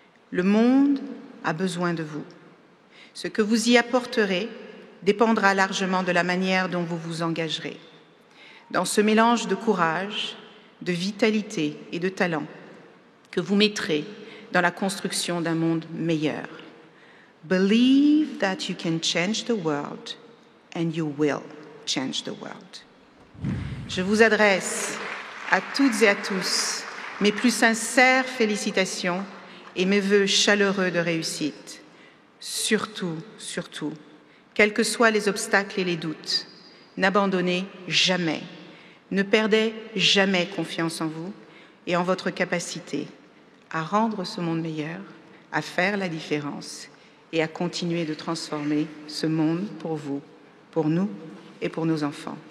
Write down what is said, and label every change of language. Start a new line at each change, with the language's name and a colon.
French: Le monde a besoin de vous. Ce que vous y apporterez dépendra largement de la manière dont vous vous engagerez. Dans ce mélange de courage, de vitalité et de talent que vous mettrez dans la construction d'un monde meilleur.
English: Believe that you can change the world and you will change the world.
French: Je vous adresse à toutes et à tous mes plus sincères félicitations et mes vœux chaleureux de réussite. Surtout, surtout, quels que soient les obstacles et les doutes, n'abandonnez jamais, ne perdez jamais confiance en vous et en votre capacité à rendre ce monde meilleur, à faire la différence et à continuer de transformer ce monde pour vous, pour nous et pour nos enfants.